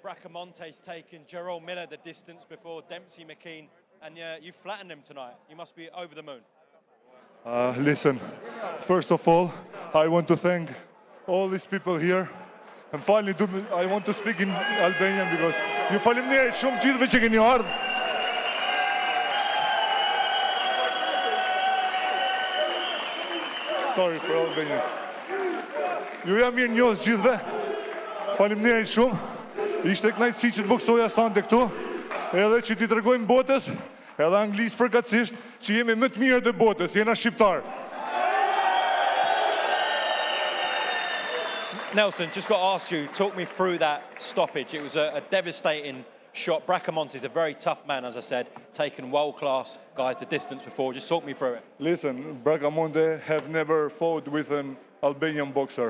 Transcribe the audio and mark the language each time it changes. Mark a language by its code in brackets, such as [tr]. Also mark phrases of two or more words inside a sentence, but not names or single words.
[en] Bracamonte's taken Gerald Miller the distance before Dempsey McKean, and you flattened him tonight. You must be over the moon. Listen, first of all, I want to thank all these people here. And finally, I want to speak in Albanian because [sq] ju faleminderit shumë gjithëve që keni ardhur. [en] Sorry for Albania. [sq] Ju jam mirë njohës gjithëve. Faleminderit shumë. Ishte kënaqësi që të boksoja sante këtu, edhe që t'i tregojmë botës, edhe anglisë përkatësisht, që jemi më të mirët e botës, jena shqiptar. [en] Nelson, just got to ask you, talk me through that stoppage. It was a devastating shot. Bracamonte is a very tough man, as I said, taken world-class guys the distance before. Just talk me through it. Listen, Bracamonte have never fought with an Albanian boxer.